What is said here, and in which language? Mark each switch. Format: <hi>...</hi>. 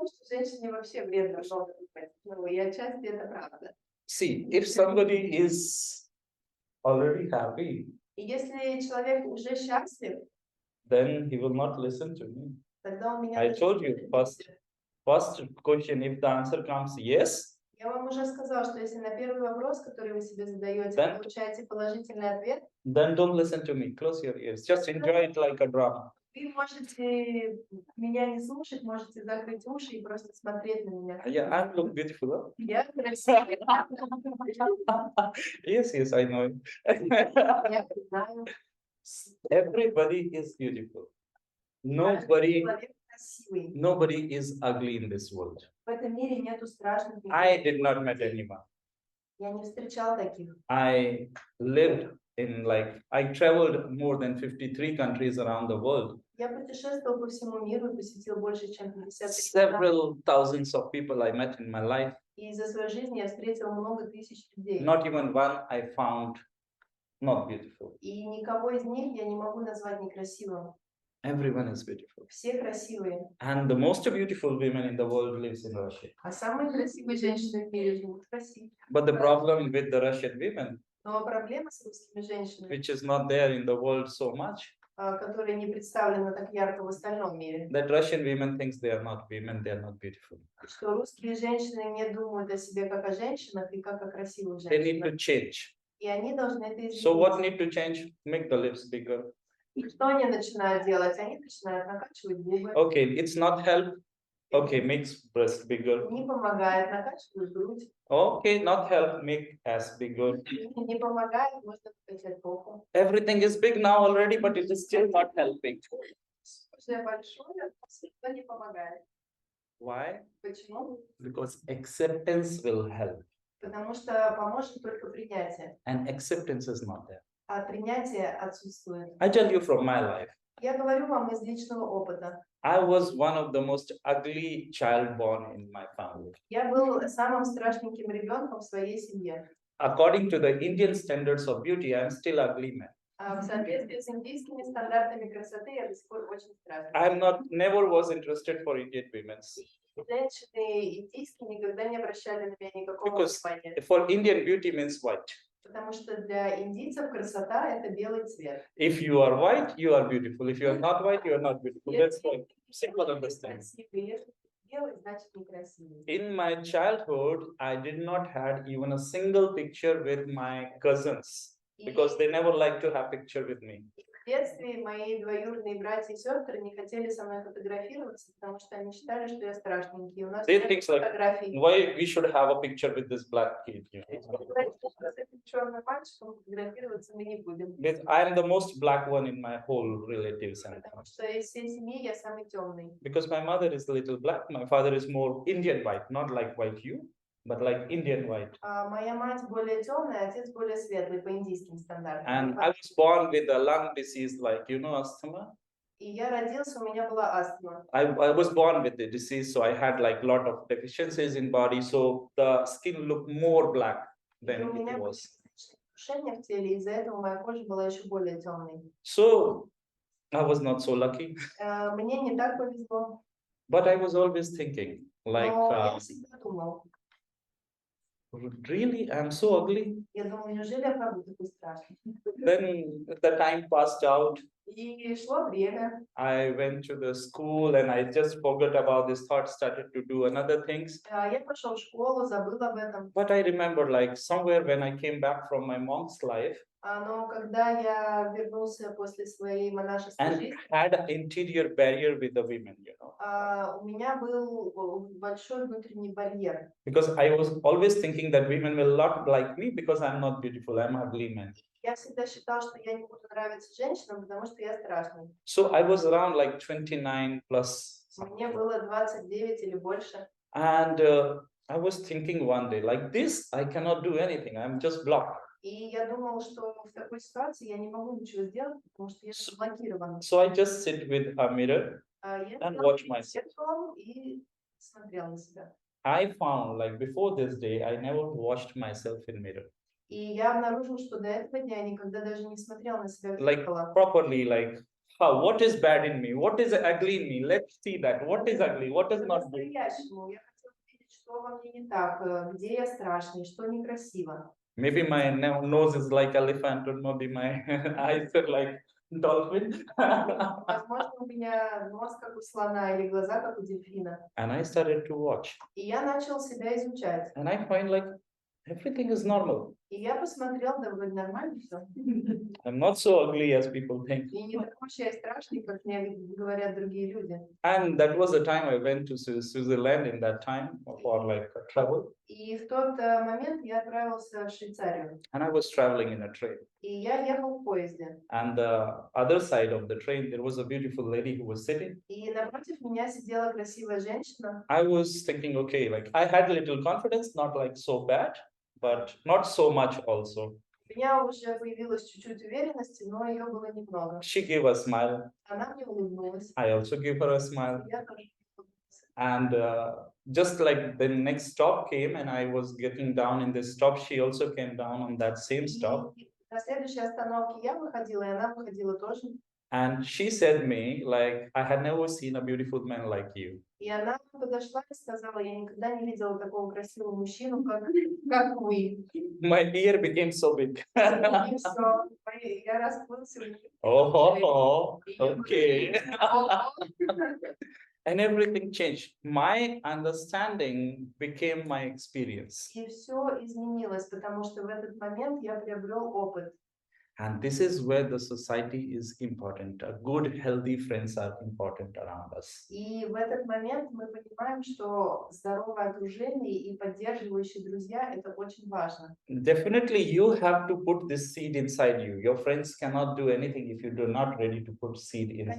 <ru>Женщине вообще вредно много думать. Ну, и отчасти это правда.</ru> <en>See, if somebody is already happy,</en> <ru>И если человек уже счастлив,</ru> <en>then he will not listen to me.</en> <ru>тогда он меня...</ru> <en>I told you first question, if the answer comes yes,</en> <ru>Я вам уже сказала, что если на первый вопрос, который вы себе задаете, Да. вы получаете положительный ответ,</ru> <en>then don't listen to me. Close your ears. Just enjoy it like a drama.</en> <ru>вы можете меня не слушать, можете закрыть уши и просто смотреть на меня.</ru> <en>Yeah, I look beautiful. Huh?</en> <ru>Я красивая.</ru> <en>Yes, I know.</en> <ru>Я знаю.</ru> <en>Everybody is beautiful. Nobody</en> <ru>Человек красивый.</ru> <en>is ugly in this world.</en> <ru>В этом мире нету страшных</ru> <en>I</en> <ru>людей.</ru> <en>did not meet anyone.</en> <ru>Я не встречала таких.</ru> <en>I lived in I traveled more than 53 countries around the world.</en> <ru>Я путешествовала по всему миру и посетила больше, чем 50 стран.</ru> <en>Several thousands of people I met in my life.</en> <ru>И за свою жизнь я встретила много тысяч людей.</ru> <en>Not even one I found not beautiful.</en> <ru>И никого из них я не могу назвать некрасивым.</ru> <en>Everyone is beautiful.</en> <ru>Все красивые.</ru> <en>And the most beautiful women in the world lives in Russia.</en> <ru>А самые красивые женщины в мире живут в России.</ru> <en>But the problem with the Russian women,</en> <ru>Но проблема с русскими женщинами,</ru> <en>which is not there in the world so much,</en> <ru>которые не представлены так ярко в остальном мире,</ru> <en>that Russian women thinks they are not women, they are not beautiful.</en> <ru>что русские женщины не думают о себе как о женщинах и как о красивых</ru> <en>They need</en> <ru>женщинах.</ru> <en>to change.</en> <ru>И они должны это изменить.</ru> <en>So what need to change? Make the lips bigger.</en> <ru>И что они начинают делать? Они начинают накачивать губы.</ru> <en>Okay, it's not help. Okay, make breast bigger.</en> <ru>Не помогает, накачивают грудь.</ru> <en>Okay, not help, make ass bigger.</en> <ru>Не помогает, можно накачать попу.</ru> <en>Everything is big now already, but it is still not helping.</en> <ru>Уже большое, но не помогает.</ru> <en>Why?</en> <ru>Почему?</ru> <en>Because acceptance will help.</en> <ru>Потому что поможет только принятие.</ru> <en>And acceptance is not there.</en> <ru>А принятие отсутствует.</ru> <en>I tell you from my life.</en> <ru>Я говорю вам из личного опыта.</ru> <en>I was one of the most ugly child born in my family.</en> <ru>Я был самым страшненьким ребенком в своей семье.</ru> <en>According to the Indian standards of beauty, I am still ugly man.</en> <ru>В соответствии с индийскими стандартами красоты я до сих пор очень страшный.</ru> <en>I am not, never was interested for Indian women.</en> <ru>Женщины индийские никогда не обращали на меня никакого</ru> <en>Because</en> <ru>внимания.</ru> <en>for Indian beauty means white.</en> <ru>Потому что для индийцев красота — это белый цвет.</ru> <en>If you are white, you are beautiful. If you are not white, you are not beautiful. That's like simple understanding.</en> <ru>Если белый, значит некрасивый.</ru> <en>In my childhood, I did not had even a single picture with my cousins because they never liked to have picture with me.</en> <ru>В детстве мои двоюродные братья и сестры не хотели со мной фотографироваться, потому что они считали, что я страшненький. У нас</ru> <en>They</en> <ru>нет</ru> <en>think like,</en> <ru>фотографий.</ru> <en>why we should have a picture with this black kid? You know?</en> <ru>С этим черным мальчиком фотографироваться мы не будем.</ru> <en>I am the most black one in my whole relatives and</en> <ru>Потому что из всей семьи я самый темный.</ru> <en>because my mother is a little black, my father is more Indian white, not like white hue, but like Indian white.</en> <ru>Моя мать более темная, отец более светлый по индийским стандартам.</ru> <en>And I was born with a lung disease, like asthma.</en> <ru>И я родился, у меня была астма.</ru> <en>I was born with the disease, so I had like lot of deficiencies in body, so the skin looked more black than it was.</en> <ru>Нарушение в теле, из-за этого моя кожа была еще более темной.</ru> <en>So I was not so lucky.</en> <ru>Мне не так повезло.</ru> <en>But I was always thinking, like,</en> <ru>Но я всегда думал,</ru> <en>really, I'm so ugly.</en> <ru>я думал, неужели я правда такой страшный?</ru> <en>Then the time passed out.</en> <ru>И шло время.</ru> <en>I went to the school and I just forgot about this thought, started to do another things.</en> <ru>Я пошел в школу, забыл об этом.</ru> <en>But I remember like somewhere when I came back from my monk's life</en> <ru>Но когда я вернулся после своей монашеской</ru> <en>and</en> <ru>жизни,</ru> <en>had an interior barrier with the women,</en> <ru>у меня был большой внутренний барьер.</ru> <en>because I was always thinking that women will not like me because I'm not beautiful, I'm ugly man.</en> <ru>Я всегда считал, что я не буду нравиться женщинам, потому что я страшный.</ru> <en>So I was around like 29 plus.</en> <ru>Мне было 29 или больше.</ru> <en>And I was thinking one day, like this, I cannot do anything. I'm just blocked.</en> <ru>И я думал, что в такой ситуации я не могу ничего сделать, потому что я заблокирована.</ru> <en>So I just sit with a mirror and watch myself.</en> <ru>И смотрел на себя.</ru> <en>I found like before this day, I never watched myself in mirror.</en> <ru>И я обнаружил, что до этого дня никогда даже не смотрел на себя в</ru> <en>Like</en> <ru>зеркало.</ru> <en>properly, like how, what is bad in me? What is ugly in me? Let's see that. What is ugly? What is not good?</en> <ru>По-настоящему. Я хотела увидеть, что во мне не так, где я страшный, что некрасиво.</ru> <en>Maybe my nose is like elephant, or maybe my eyes are like dolphin.</en> <ru>Возможно, у меня нос как у слона или глаза как у дельфина.</ru> <en>And I started to watch.</en> <ru>И я начал себя изучать.</ru> <en>And I find like everything is normal.</en> <ru>И я посмотрел, да вроде нормально все.</ru> <en>I'm not so ugly as people think.</en> <ru>И не такой уж я и страшный, как мне говорят другие люди.</ru> <en>And that was the time I went to Switzerland in that time for like travel.</en> <ru>И в тот момент я отправился в Швейцарию.</ru> <en>And I was traveling in a train.</en> <ru>И я ехал в поезде.</ru> <en>And the other side of the train, there was a beautiful lady who was sitting.</en> <ru>И напротив меня сидела красивая женщина.</ru> <en>I was thinking, okay, like I had a little confidence, not like so bad, but not so much also.</en> <ru>У меня уже появилась чуть-чуть уверенности, но ее было немного.</ru> <en>She gave a smile.</en> <ru>Она мне улыбнулась.</ru> <en>I also gave her a smile.</en> <ru>Я тоже улыбнулась.</ru> <en>And just like the next stop came and I was getting down in this stop, she also came down on that same stop.</en> <ru>И на следующей остановке я выходила, и она выходила тоже.</ru> <en>And she said me, like, I had never seen a beautiful man like you.</en> <ru>И она подошла и сказала, я никогда не видела такого красивого мужчину, как вы.</ru> <en>My ear became so big.</en> <ru>И все, я расплылся.</ru> <en>Oh, okay. And everything changed. My understanding became my experience.</en> <ru>И все изменилось, потому что в этот момент я приобрел опыт.</ru> <en>And this is where the society is important. A good, healthy friends are important around us.</en> <ru>И в этот момент мы понимаем, что здоровое окружение и поддерживающие друзья – это очень важно.</ru> <en>Definitely, you have to put this seed inside you. Your friends cannot do anything if you do not ready to put seed inside</en>